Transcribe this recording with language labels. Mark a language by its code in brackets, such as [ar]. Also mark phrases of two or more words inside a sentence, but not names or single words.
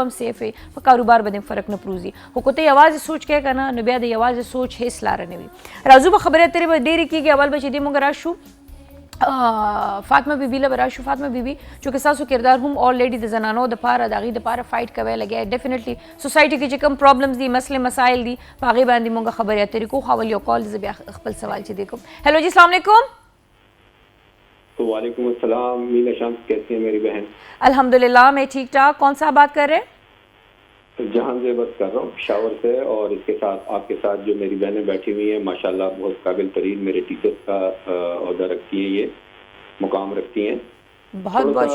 [ps] هم سیف وي په کاروبار به دې فرق نه پروزي خو که ته یوازې سوچ کوې که نه نو بیا د یوازې سوچ هېڅ لاره نه وي راځو به خبرې اترې به ډېرې کېږي اول به چې دې مونږ راشو فاطمه بیبي له به راشو فاطمه بیبي چونکې ستاسو کردار هم آلریډي د زنانو دپاره د هغې دپاره فایټ کوی لګیا [en] definitely society [ps] کې چې کوم پرابلمز دي مسلې مسایل دي په هغې باندې مونږ خبرې اترې کوو خو اول یو کال زه بیا خپل سوال چې دی کوم هیلو جی السلام علیکم [ur] وعلیکم السلام مینا شمس کیسی ہیں میری بہن الحمدللہ میں ٹھیک ٹھاک کون سا بات کر رہے ہیں جہاں سے بات کر رہا ہوں پشاور سے اور اس کے ساتھ آپ کے ساتھ جو میری بہنیں بیٹھی ہوئی ہیں ماشاءاللہ بہت قابل ترین میرے ٹیچرز کا عہدہ رکھتی ہیں یہ مقام رکھتی ہیں بہت بہت